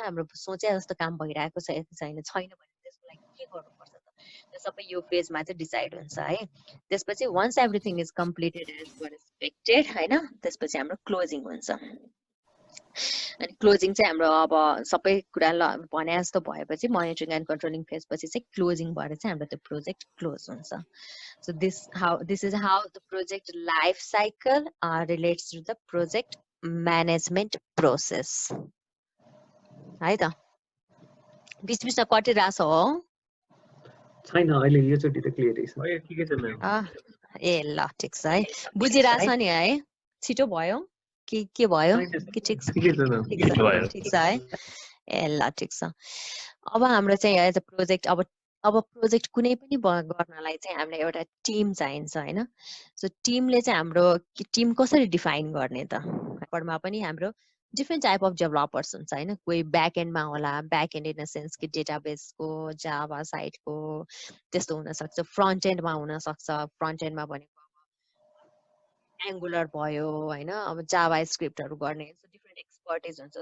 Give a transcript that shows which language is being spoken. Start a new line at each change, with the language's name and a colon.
Nepali: हाम्रो सोचे जस्तो काम भइरहेको छ कि छैन भने त्यसको लागि के गर्नुपर्छ त, त्यो सबै यो फेजमा चाहिँ डिसाइड हुन्छ है. त्यसपछि
English: once everything is completed as per expected
Nepali: होइन, त्यसपछि हाम्रो क्लोजिङ हुन्छ. अनि क्लोजिङ चाहिँ हाम्रो अब सबै कुरा भने जस्तो भएपछि मोनिटरिङ एन्ड कन्ट्रोलिङ फेज पछि चाहिँ क्लोजिङ भएर चाहिँ हाम्रो त्यो प्रोजेक्ट क्लोज हुन्छ.
English: So this is how the project life cycle relates to the project management process.
Nepali: है त, बिचबिचमा कटिरहेछ हो छैन अहिले यो चोटि त क्लियर छ. ठिकै छ म्याम. ए ल ठिक छ है, बुझिरहेछ नि है, छिटो भयो के भयो कि ठिक छ? ठिक छ है, ए ल ठिक छ. अब हाम्रो चाहिँ एज अ प्रोजेक्ट अब प्रोजेक्ट कुनै पनि गर्नलाई चाहिँ हामीलाई एउटा टिम चाहिन्छ होइन. सो टिमले चाहिँ हाम्रो टिम कसरी डिफाइन गर्ने त, पढमा पनि हाम्रो डिफ्रेन्ट टाइप अफ डेभलपर्स हुन्छ होइन. कोही ब्याक एन्डमा होला, back and in the sense कि डेटाबेसको जावा साइटको त्यस्तो हुनसक्छ, फ्रन्ट एन्डमा हुनसक्छ, फ्रन्ट एन्डमा भनेको एङ्गुलर भयो होइन, अब जावा स्क्रिप्टहरू गर्ने डिफ्रेन्ट एक्सपर्टिज हुन्छ.